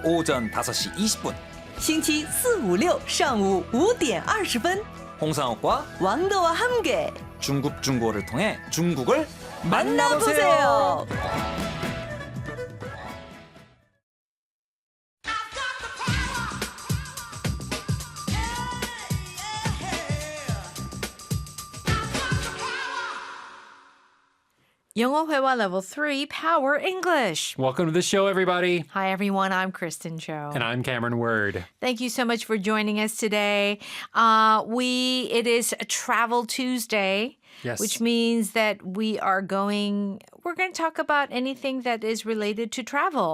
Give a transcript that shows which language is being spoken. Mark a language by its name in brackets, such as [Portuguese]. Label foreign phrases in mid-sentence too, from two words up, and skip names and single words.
[Korean] 오전 5시 20분 [Chinese] 星期四、五、六上午5点20分 [Korean] 홍상욱과 왕도와 함께 중국 중고를 통해 중국을 만나보세요. 영어 회화 level 3 Power English. [English] Welcome to the show, everybody. Hi, everyone. I'm Kristen Cho. And I'm Cameron Word. Thank you so much for joining us today. It is a Travel Tuesday, Yes. which means that we're going to talk about anything that is related to travel.